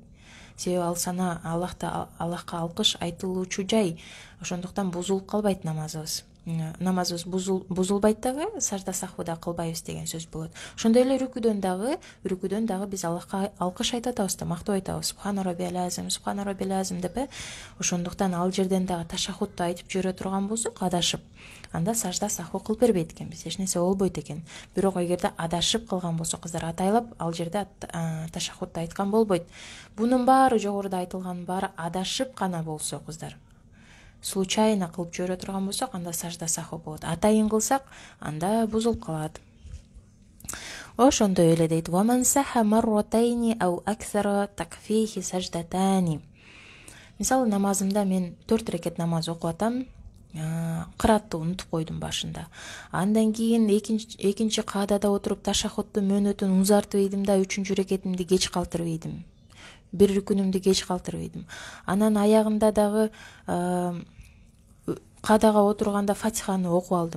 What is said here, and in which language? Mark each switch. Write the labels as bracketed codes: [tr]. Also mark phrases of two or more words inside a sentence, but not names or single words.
[ky] Себеби ал сана Аллахка алкыш айтылуучу жай. Ошондуктан бузулуп калбайт намазыбыз. Намазыбыз бузулбайт дагы, сажда сахуда кылбайбыз деген сөз болот. Ошондой эле рүкүдөн дагы биз Аллахка алкыш айтып атабыз да, мактоо айтабыз. [ar] سبحان ربي العظيم деп. [ky] Ошондуктан ал жерден дагы ташаххудду айтып жибере турган болсок, адашып, анда сажда саху кылып бербейт экенбиз. Эч нерсе болбойт экен. Бирок эгерде адашып калган болсо, кыздар атайлап ал жерде ташаххудду айткан болбойт. Бунун баары, жогоруда айтылганын баары адашып гана болсо, кыздар, случайно кылып жибере турган болсок, анда сажда саху болот. Атайын кылсак, анда бузулуп калат. Ошондой эле дейт: [ar] "ومن سها مرتين أو أكثر تكفيه سجدتان". [ky] Мисалы, намазымда мен 4 рекет намаз окуп атам, кыраатты унутуп койдум башында. Андан кийин экинчи каадада отуруп ташаххуддун мөөнөтүн узартып ийдим да, 3-чү рекетимди кеч калтырып ийдим. Бир рүкүнүмдү кеч калтырып ийдим. Анан аягында дагы каадага отурганда Фатиханы окуп алдым.